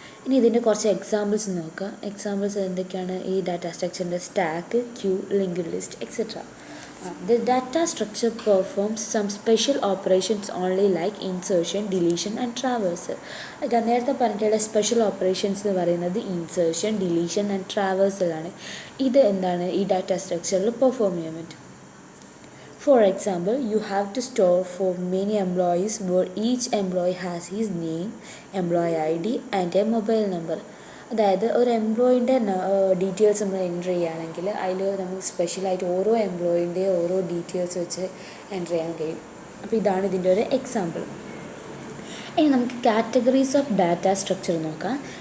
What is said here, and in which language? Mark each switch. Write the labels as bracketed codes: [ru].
[ml] ഇനി ഇതിൻ്റെ കുറച്ച് എക്സാമ്പിൾസ് നോക്കാം. എക്സാമ്പിൾസ് എന്തൊക്കെയാണ്? ഈ data സ്ട്രക്ചറിൻ്റെ stack, Q, linked list etcetera. [en] The data structure performs some special operations only like insertion, deletion and traversal. [ml] നേരത്തെ പറഞ്ഞിട്ടുള്ള സ്പെഷ്യൽ ഓപ്പറേഷൻസ് എന്ന് പറയുന്നത് ഇൻസേർഷൻ, ഡിലീഷൻ ആൻഡ് ട്രാവേഴ്സൽ ആണ്. ഇത് എന്താണ് ഈ ഡാറ്റ സ്ട്രക്ചറിൽ പെർഫോം ചെയ്യാൻ പറ്റും. [en] For example, you have to store for many employees where each employee has his name, employee ID and a mobile number. [ml] അതായത് ഒരു എംപ്ലോയിൻ്റെ ഡീറ്റെയിൽസ് നമ്മൾ എൻ്റർ ചെയ്യുകയാണെങ്കിൽ അതിൽ നമുക്ക് സ്പെഷ്യലായിട്ട് ഓരോ എംപ്ലോയിൻ്റെ ഓരോ ഡീറ്റെയിൽസ് വെച്ച് എൻ്റർ ചെയ്യാൻ കഴിയും. അപ്പോൾ ഇതാണ് ഇതിൻ്റെ ഒരു എക്സാമ്പിൾ. ഇനി നമുക്ക് കാറ്റഗറീസ് ഓഫ് ഡാറ്റ സ്ട്രക്ചർ നോക്കാം.